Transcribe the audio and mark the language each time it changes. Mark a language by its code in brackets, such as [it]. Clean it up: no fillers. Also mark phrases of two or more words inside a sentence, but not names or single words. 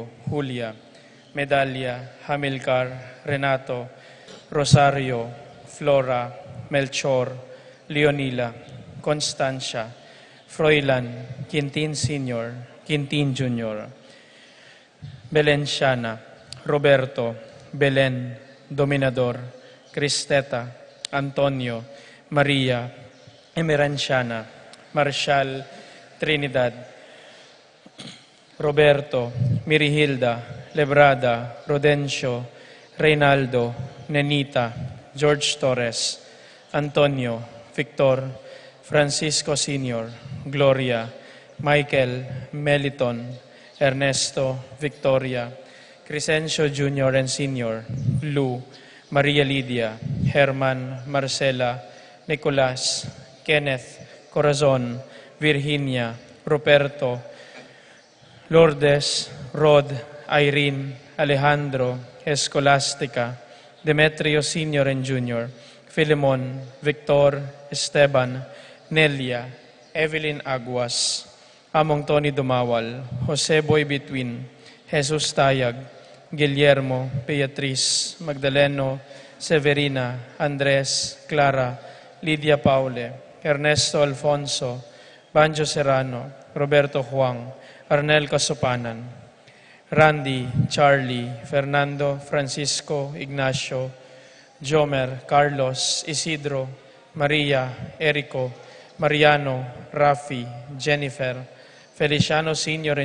[en] Julia, Medalia, Hamilcar, Renato, Rosario, Flora, Melchor, Leonila, Constancia, Froilan, Quintin Sr., Quintin Jr., Belenciana, Roberto, Belen, Dominador, Cristeta, Antonio, Maria, Emeranciana, Marshal, Trinidad, Roberto, Mirihilda, Lebrada, Rodencio, Reynaldo, Nenita, George Torres, Antonio, Victor, Francisco Sr., Gloria, Michael, Meliton, Ernesto, Victoria, Crescencio Jr. and Sr., Lou, Maria Lydia, Herman, Marcela, Nicolas, Kenneth, Corazon, Virginia, Ruperto, Lourdes, Rod, Irene, Alejandro, Escolastica, Demetrio Sr. and Jr., Philemon, Victor, Esteban, Nelia, Evelyn Aguas, Among Tony Dumawal, Jose Boy Between, Jesus Tayag, Guillermo, Beatriz, Magdaleno, Severina, Andres, Clara, Lydia Paule, Ernesto Alfonso, Banjo Serrano, Roberto Juan, Arnel Casupanan, Randy, Charlie, Fernando, Francisco, Ignacio, Jomer, Carlos, Isidro, Maria, Erico, Mariano, Rafi, Jennifer, Feliciano Sr.